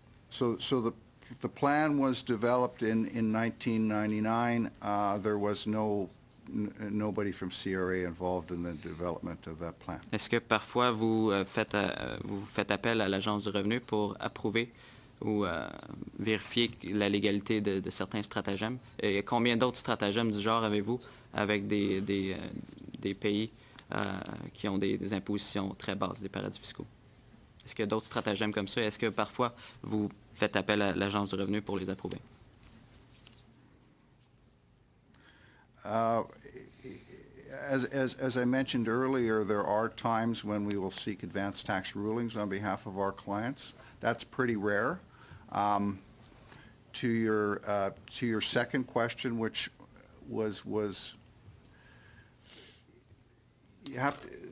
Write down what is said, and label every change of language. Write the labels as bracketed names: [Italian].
[English] So the plan was developed in 1999. There was nobody from CRA involved in the development of that plan. [French] Est-ce que parfois vous faites appel à l'Agence du revenu pour approuver ou vérifier la légalité de certains stratagèmes? Et combien d'autres stratagèmes du genre avez-vous avec des pays qui ont des impositions très basses, des paradis fiscaux? Est-ce qu'il y a d'autres stratagèmes comme ça? Est-ce que parfois vous faites appel à l'Agence du revenu pour les approuver? [English] As I mentioned earlier, there are times when we will seek advance tax rulings on behalf of our clients. That's pretty rare. To your second question, which was you have to.